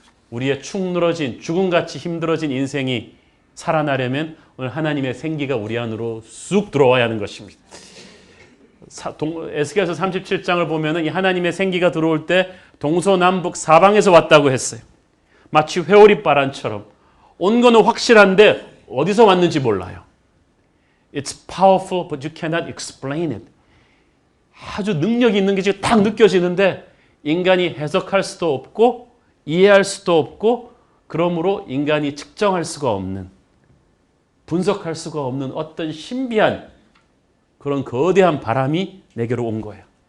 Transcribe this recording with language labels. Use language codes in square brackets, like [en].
[ko] 우리의 축 늘어진 죽음같이 힘들어진 인생이 살아나려면 오늘 하나님의 생기가 우리 안으로 쑥 들어와야 하는 것입니다. 에스겔서 37장을 보면은 이 하나님의 생기가 들어올 때 동서남북 사방에서 왔다고 했어요. 마치 회오리바람처럼 온 거는 확실한데 어디서 왔는지 몰라요. [en] It's powerful, but you cannot explain it. [ko] 아주 능력이 있는 게 지금 딱 느껴지는데 인간이 해석할 수도 없고 이해할 수도 없고 그러므로 인간이 측정할 수가 없는 분석할 수가 없는 어떤 신비한 그런 거대한 바람이 내게로 온 거예요.